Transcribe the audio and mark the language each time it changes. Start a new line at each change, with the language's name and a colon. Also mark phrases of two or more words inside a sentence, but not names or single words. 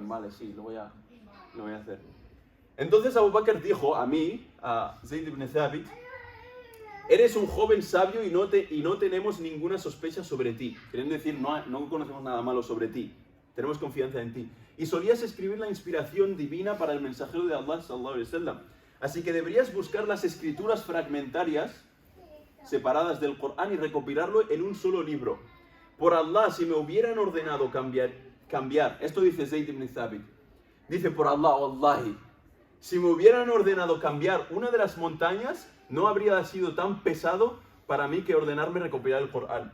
Spanish: Vale, sí, lo voy a hacer. Entonces Abu Bakr dijo a mí, a Zayd ibn Thabit, eres un joven sabio y no tenemos ninguna sospecha sobre ti. Queriendo decir, no conocemos nada malo sobre ti. Tenemos confianza en ti. Y solías escribir la inspiración divina para el mensajero de Allah,
Arabic: صلى الله عليه وسلم.
Spanish: Así que deberías buscar las escrituras fragmentarias separadas del Corán y recopilarlo en un solo libro. Por Allah, si me hubieran ordenado cambiar, esto dice Zayd ibn Thabit, dice por Allah, wallahi, si me hubieran ordenado cambiar una de las montañas, no habría sido tan pesado para mí que ordenarme recopilar el Corán.